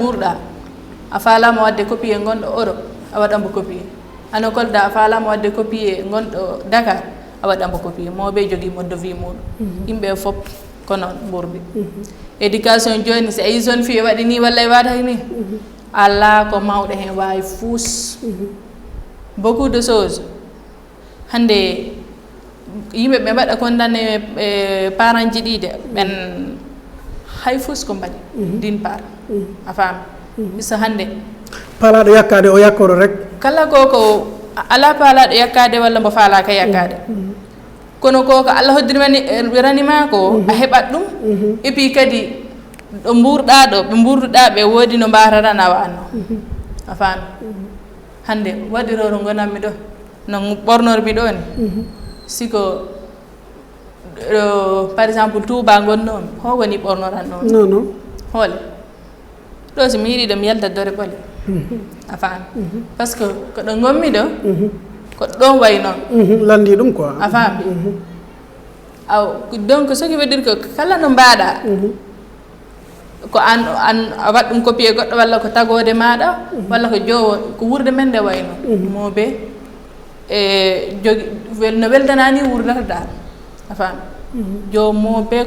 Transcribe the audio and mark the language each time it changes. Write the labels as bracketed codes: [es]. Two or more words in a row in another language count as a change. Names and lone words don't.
[ff] mburɗa a faalama wadde copier gonɗo Europe a waɗanmo copier ano kolda a faalama wadde copier gonɗo Dakar a waɗanmo copier mawɓe jogui [fr] mode de vie [ff] muɗum yimɓe fof ko noon ɓurdi éducation joni si a yi zone fille waɗi ni walla e wataki ni ala ko mawɗo hen wawi fuus [fr] beaucoup de choses [ff] hande yimɓe ɓe mbaɗa condamné parent ji ɗiɗe ɓen hay fuus ko mbaɗi [fr] d'une part [ff] a faami so hande paalaɗo yakkade o yakkoro rek kala koko ala paalaɗo yakkade walla mbo faalaka yakkade kono koko Allah hoddirmani ranima ko a heɓat ɗum [fr] et puis [ff] kadi ɗo mburɗa ɗo ɓe mburduɗa ɓe woodi no mbarata na wanno a faami hande waɗiroro gonanmi ɗo no ɓornormi ɗo ni siko [fr] par exemple [ff] Touba gonnomi ho woni ɓornorannomi [fr] non non [ff] hoole ɗo so mi yiiɗi ɗo mi yalta dore ɓole a faami [fr] par ce que [ff] ko ɗo gommi ɗo ko ɗon way noon landi ɗum quoi a faami aw [fr] donc ce qui veut dire que [ff] kala no mbaɗa ko an a waɗ ɗum copier goɗɗo walla ko tagode maɗa walla ko jowo ko wurde men nde wayno moɓe e jogi no weltanani wurdata dal a faami jomoɓe